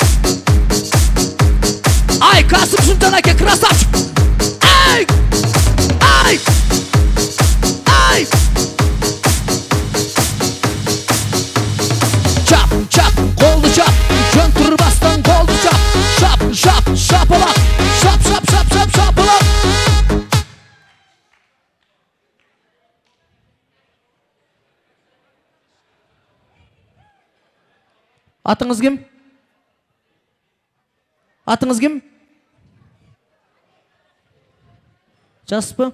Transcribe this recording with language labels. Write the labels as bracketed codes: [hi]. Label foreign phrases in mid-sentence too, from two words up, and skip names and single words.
[ky] Ай, Касымжан аке, красавчик! Ай! Ай! Ай! Чап, чап, колду чап, жөн турбастан колду чап, шап, шап, шапалак, шап, шап, шап, шап, шапалак. Атыңыз ким? Атыңыз ким? Жаспы?